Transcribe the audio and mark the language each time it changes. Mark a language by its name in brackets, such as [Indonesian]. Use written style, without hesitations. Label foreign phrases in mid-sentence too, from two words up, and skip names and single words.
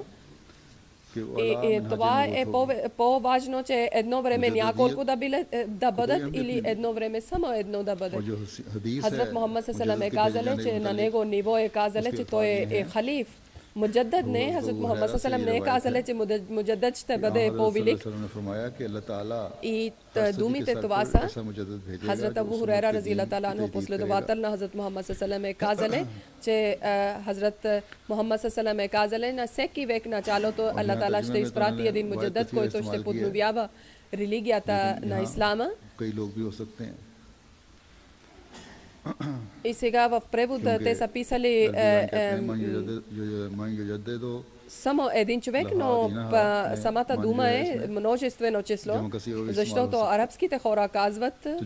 [Bulgarian] И това е по-важно, че едно време няколко да бъдат или едно време само едно да бъде. Хазрат Мухаммад салам е казал, че на него ниво е казал, че той е халиф. Муджадид не, Хазрат Мухаммад салам не е казал, че муджадид ще бъде по-велик. И думите това са, Хазрат Абу Хурайра [Arabic] رضي الله تعالى عنه, [Bulgarian] последовател на Хазрат Мухаммад салам е казал, че Хазрат Мухаммад салам е казал, на всеки век началото Аллах Таала ще изпрати един муджадид, който ще подновява религията на ислама. И сега в превода те са писали само един човек, но самата дума е множествено число, защото арабските хора казват,